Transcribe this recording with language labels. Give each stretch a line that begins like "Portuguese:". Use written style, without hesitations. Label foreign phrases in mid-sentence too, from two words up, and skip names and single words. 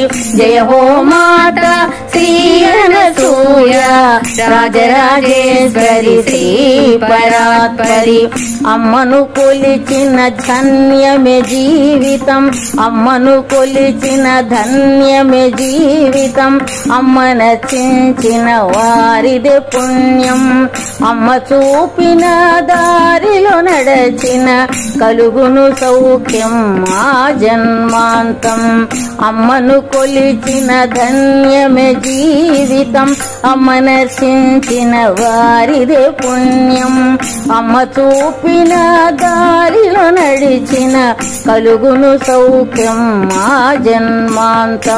Hindi: जय हो माता श्री अनसूया राजराजेश्वरी श्री परात्परी।
Telugu: అమ్మను కొలిచిన ధన్యమే జీవితం, అమ్మను కొలిచిన ధన్యమే జీవితం, అమ్మ नचिंచిన వారిదే పుణ్యం, అమ్మ చూపిన దారిలో నడచిన కలుగును సౌఖ్యం మా జన్మాంతం. అమ్మను కొలిచిన ధన్యమే జీవితం, అమ్మ నర్శించిన వారిదే పుణ్యం, అమ్మ చూపి నడిచిన దారిలో నడిచిన కలుగును సౌఖ్యం మా జన్మాంతం.